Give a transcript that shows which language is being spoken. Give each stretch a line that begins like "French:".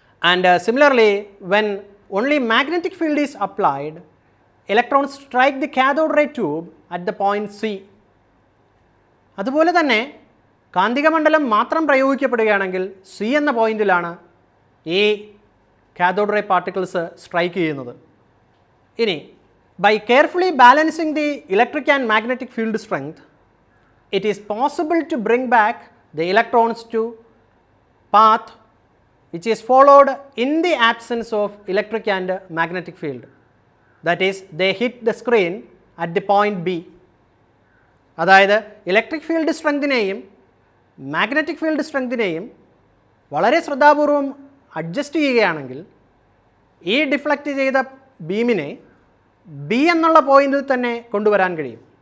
English: And similarly when only magnetic field is applied, electrons strike the cathode ray tube at the point C.
Malayalam: അതുപോലെ തന്നെ കാന്തിക മണ്ഡലം മാത്രം പ്രയോഗിക്കപ്പെടുകയാണെങ്കിൽ C എന്ന പോയിന്റിലാണ് ഈ കാഥോഡ് റേ പാർട്ടിക്കിൾസ് സ്ട്രൈക്ക് ചെയ്യുന്നത്. ഇനി
English: By carefully balancing the electric and magnetic field strength, it is possible to bring back the electrons to path which is followed in the absence of electric and magnetic field. That is, they hit the screen at the point B.
Malayalam: അതായത് electric field സ്ട്രെങ്തിനെയും magnetic field സ്ട്രെങ്തിനെയും വളരെ ശ്രദ്ധാപൂർവം adjust ചെയ്യുകയാണെങ്കിൽ ഈ deflect ചെയ്ത ബീമിനെ B എന്നുള്ള പോയിന്റിൽ തന്നെ കൊണ്ടുവരാൻ കഴിയും.